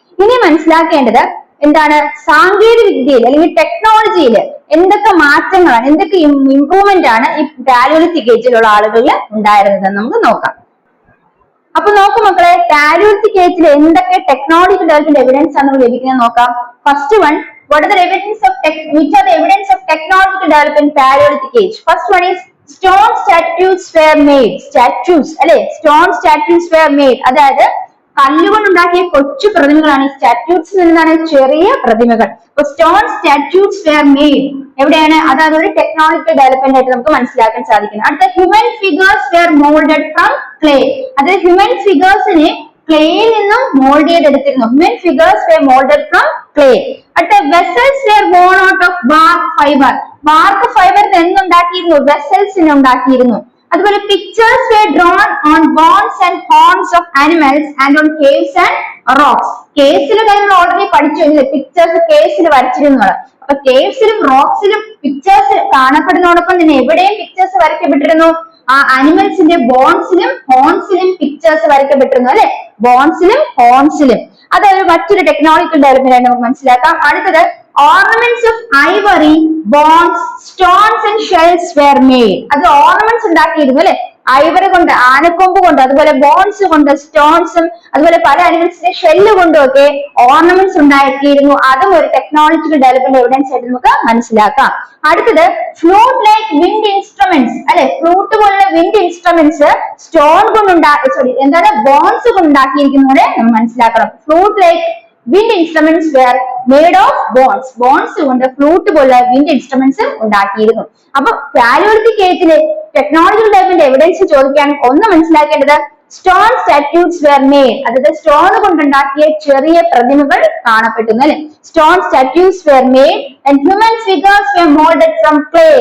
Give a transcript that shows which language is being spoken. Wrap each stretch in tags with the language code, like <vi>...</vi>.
<ml>ഇനി മനസ്സിലാക്കേണ്ടത് എന്താണ്, സാങ്കേതിക വിദ്യയിൽ അല്ലെങ്കിൽ ടെക്നോളജിയിൽ എന്തൊക്കെ മാറ്റങ്ങളാണ്, എന്തൊക്കെ ഇംപ്രൂവ്മെന്റ് ആണ് ഈ പാലിയോളിത്തിക് ഏജിലുള്ള ആളുകളിൽ ഉണ്ടായിരുന്നത് നമുക്ക് നോക്കാം. അപ്പൊ നോക്കൂ മക്കളെ, പാലിയോളിത്തിക് ഏജിൽ എന്തൊക്കെ ടെക്നോളജിക്കൽ ഡെവലപ്മെന്റ് എവിഡൻസ് ആണ് നമുക്ക് ലഭിക്കുന്നത് നോക്കാം.</ml> <en>First one, what are the evidence of which are the evidence of technological development in Paleolithic age? First one is stone statues were made. Statues</en> <ml>അല്ലെ,</ml> <en>stone statues were made.</en> <ml>അതായത് കല്ലുകൊണ്ട് ഉണ്ടാക്കിയ കൊച്ചു പ്രതിമകളാണ് ഈ സ്റ്റാറ്റ്യൂസ് എന്നാണ് ചെറിയ പ്രതിമകൾ. അപ്പൊ</ml> <en>stone statues were made</en> <ml>എവിടെയാണ്, അതായത് ഒരു ടെക്നോളജിക്കൽ ഡെവലപ്മെന്റ് ആയിട്ട് നമുക്ക് മനസ്സിലാക്കാൻ സാധിക്കുന്നത്. അടുത്ത</ml> <en>Human figures were moulded from clay.</en> <ml>അതായത് ഹ്യൂമൻ ഫിഗേഴ്സിനെ ക്ലേയിൽ നിന്നും mould ചെയ്തെടുത്തിരുന്നു.</ml> <en>Human figures were moulded from clay. അടുത്ത vessels were born out of bark fibre.</en> <ml>BARC fibre എന്തുണ്ടാക്കിയിരുന്നു, വെസൽസിനെ ഉണ്ടാക്കിയിരുന്നു. അതുപോലെ</ml> <en>Pictures were drawn on bones and horns of animals and on caves and rocks.</en> <ml>കേവ്സിലെ കാര്യങ്ങൾ already പഠിച്ചു കഴിഞ്ഞു, pictures കേവ്സിൽ വരച്ചിരുന്നു. അപ്പൊ കേവ്സിലും റോക്സിലും pictures കാണപ്പെടുന്നതോടൊപ്പം തന്നെ എവിടെയും pictures വരയ്ക്കപ്പെട്ടിരുന്നു, ആ അനിമൽസിന്റെ ബോൺസിലും ഹോൺസിലും പിക്ചേഴ്സ് വരയ്ക്കപ്പെട്ടിരുന്നു അല്ലെ, ബോൺസിലും ഹോൺസിലും. അതൊരു മറ്റൊരു ടെക്നോളജിക്കൽ ഡെവലപ്മെന്റ് ആയിട്ട് നമുക്ക് മനസ്സിലാക്കാം. അടുത്തത്</ml> <en>ornaments of ivory, bones, stones and shells were made.</en> <ml>അത് ornaments ഉണ്ടാക്കിയിരുന്നു അല്ലെ, ഐവറി കൊണ്ട്, ആനക്കൊമ്പ് കൊണ്ട്, അതുപോലെ ബോൺസ് കൊണ്ട്, സ്റ്റോൺസും അതുപോലെ പല അനിമൽസിന്റെ ഷെല്ല് കൊണ്ടും ഒക്കെ ഓർണമെന്റ്സ് ഉണ്ടാക്കിയിരുന്നു. അതും ഒരു ടെക്നോളജിക്കൽ ഡെവലപ്മെന്റ് എവിഡൻസ് ആയിട്ട് നമുക്ക് മനസ്സിലാക്കാം. അടുത്തത്</ml> <en>flute like wind instruments</en> <ml>അല്ലെ, ഫ്ലൂട്ട് പോലുള്ള വിൻഡ് ഇൻസ്ട്രുമെന്റ്സ് സ്റ്റോൺ എന്താണ് ബോൺസ് കൊണ്ട് ഉണ്ടാക്കിയിരിക്കുന്നതോടെ നമ്മൾ മനസ്സിലാക്കണം.</ml> <en>Flute like wind instruments were made of bones.</en> <ml>Bones കൊണ്ട് ഫ്ലൂട്ട് പോലുള്ള വിൻഡ് ഇൻസ്ട്രുമെന്റ്സ് ഉണ്ടാക്കിയിരുന്നു. അപ്പൊ പാലിയോളിത്തിക് ഏജിലെ ടെക്നോളജിക്കൽ ഡെവലപ്മെന്റ് എവിഡൻസ് ചോദിക്കാൻ ഒന്ന് മനസ്സിലാക്കേണ്ടത്</ml> <en>Stone statues were made.</en> <ml>അതായത് സ്റ്റോൺ കൊണ്ടുണ്ടാക്കിയ ചെറിയ പ്രതിമകൾ കാണപ്പെട്ടിരുന്നു അല്ലെ,</ml> <en>Stone statues were made and human figures were moulded from clay.</en>